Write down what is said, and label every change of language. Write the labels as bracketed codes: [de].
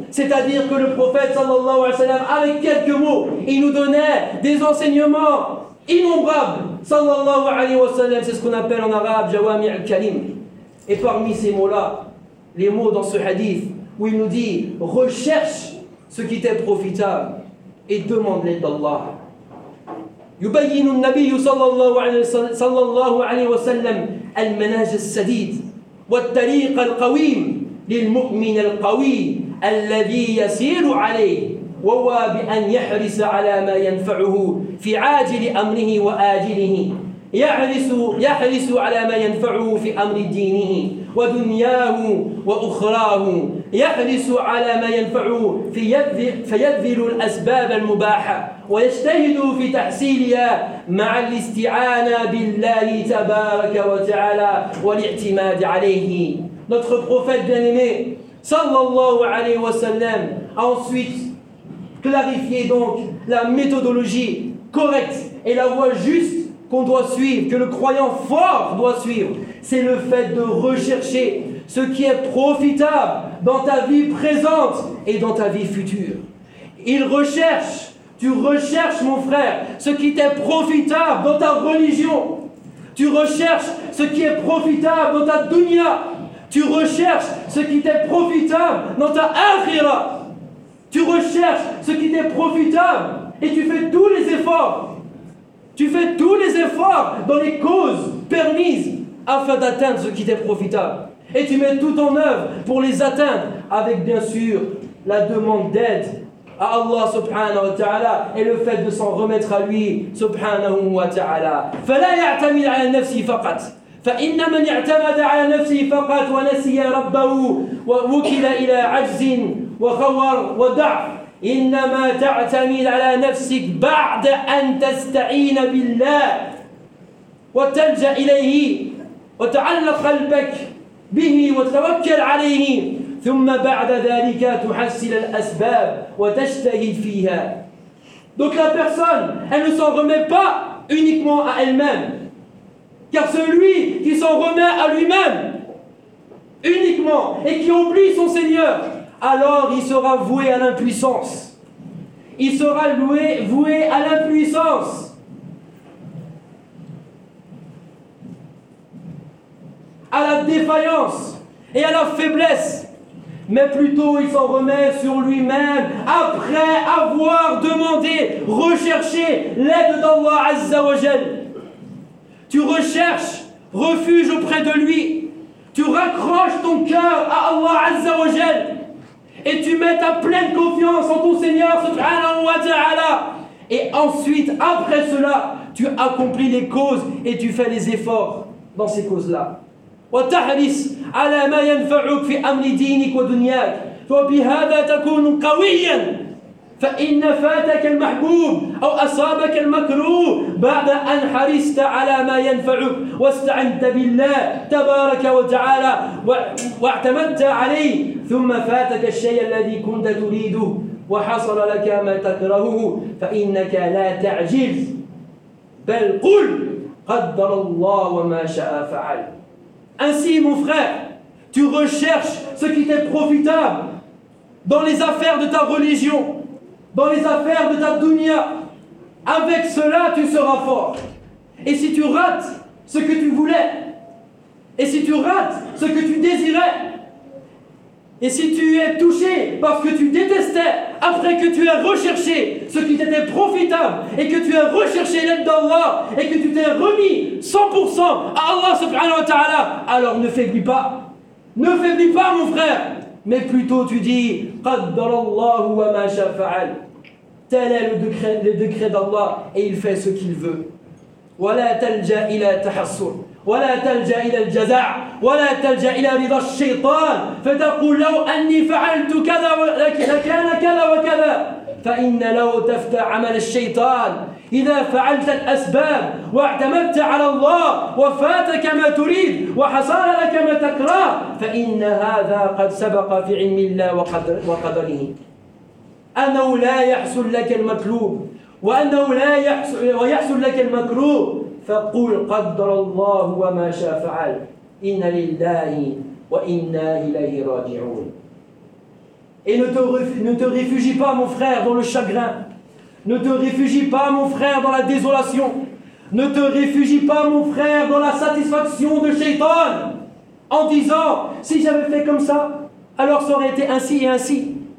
[fr] C'est-à-dire que le prophète, sallallahu alayhi wa sallam, avec quelques mots, il nous donnait des enseignements innombrables. Sallallahu alayhi wa sallam, c'est ce qu'on appelle en arabe « Jawami al-Kalim ». Et parmi ces mots-là, les mots dans ce hadith, où il nous dit « Recherche ce qui t'est profitable et demande l'aide d'Allah ». [ar] يبين النبي صلى الله عليه وسلم المنهج السديد والطريق القويم للمؤمن القوي الذي يسير عليه وهو بأن يحرص على ما ينفعه في عاجل أمره وآجله يحرص على ما ينفعه في أمر دينه ودنياه وأخراه يحرص على ما ينفعه فيبذل الأسباب المباحة ويجتهد في تحصيلها مع الاستعانة بالله تبارك وتعالى والاعتماد عليه. [fr] Notre prophète bien-aimé sallallahu alayhi wa sallam a ensuite clarifié donc la méthodologie correcte et la voie juste qu'on doit suivre, que le croyant fort doit suivre, c'est le fait de rechercher ce qui est profitable dans ta vie présente et dans ta vie future. Tu recherches, mon frère, ce qui t'est profitable dans ta religion. Tu recherches ce qui est profitable dans ta dunya. Tu recherches ce qui t'est profitable dans ta akhira. Tu recherches ce qui t'est profitable et tu fais tous les efforts. Tu fais tous les efforts dans les causes permises afin d'atteindre ce qui t'est profitable. Et tu mets tout en œuvre pour les atteindre avec, bien sûr, la demande d'aide à Allah subhanahu wa ta'ala et le fait de s'en remettre à lui subhanahu wa ta'ala. [ar] فَلَا يَعْتَمِدْ عَلَى نَفْسِهِ فَقَطْ فَإِنَّ مَنْ يَعْتَمَدَ عَلَى نَفْسِهِ فَقَطْ وَنَسِيَ رَبَّهُ وَوُكِلَ إِلَى عَجْزٍ وَخَوَرٍ وَضَعْفٍ إنما تعتمد على نفسك بعد أن تستعين بالله وتلجأ إليه وتعلق قلبك به وتوكل عليه ثم بعد ذلك تحصل الأسباب وتجتهد فيها. [fr] Donc la personne, elle ne s'en remet pas uniquement à elle-même, car celui qui s'en remet à lui-même uniquement et qui oublie son Seigneur, alors il sera voué à l'impuissance. Il sera voué à l'impuissance. À la défaillance et à la faiblesse. Mais plutôt il s'en remet sur lui-même après avoir demandé, recherché l'aide d'Allah Azza wa Jal. Tu recherches refuge auprès de lui. Tu raccroches ton cœur à Allah Azza wa Jal. et tu mets ta pleine confiance en ton Seigneur subhanahu wa ta'ala. Et ensuite, après cela, tu accomplis les causes et tu fais les efforts dans ces causes-là. [ar] وتحرص على ما ينفعك في أمر دينك ودنياك وبهذا تكون قويا فإن فاتك المحبوب أو أصابك المكروه بعد أن حرست على ما ينفعك واستعنت بالله تبارك وتعالى واعتمدت عليه ثم فاتك الشيء الذي كنت تريده وحصل لك ما تكرهه فإنك لا تعجز بل قل قدر الله وما شاء فعل. [fr] Ainsi, mon frère, tu recherches ce qui t'est profitable dans les affaires de ta religion, dans les affaires de ta dunya. Avec cela, tu seras fort. Et si tu rates ce que tu voulais, et si tu rates ce que tu désirais, et si tu es touché par ce que tu détestais, après que tu aies recherché ce qui t'était profitable, et que tu aies recherché l'aide d'Allah, et que tu t'es remis 100% à Allah subhanahu wa ta'ala, alors ne faiblis pas. Ne faiblis pas, mon frère. Mais plutôt tu dis, [ar] قَدَّرَ اللَّهُ وَمَا شَفَعَلْ. [fr] Tel est le décret d'Allah, et il fait ce qu'il veut. [ar] وَلَا تَلْجَا إِلَى تَحَصُّرْ ولا تلجأ إلى الجزع ولا تلجأ إلى رضا الشيطان فتقول لو أني فعلت كذا لكان كذا وكذا فإن لو تفتح عمل الشيطان إذا فعلت الأسباب واعتمدت على الله وفاتك ما تريد وحصل لك ما تكره فإن هذا قد سبق في علم الله وقدره أنه لا يحصل لك المطلوب وأنه لا يحصل ويحصل لك المكروه فقل قدر الله وما شاء فعل إن لله وإنا إليه راجعون. [fr] Et ne te réfugie pas, mon frère, dans le chagrin. Ne te réfugie pas, mon frère, dans la désolation. Ne te réfugie pas, mon frère, dans la satisfaction de Shaytan en disant si j'avais fait comme ça, alors ça aurait été ainsi et ainsi.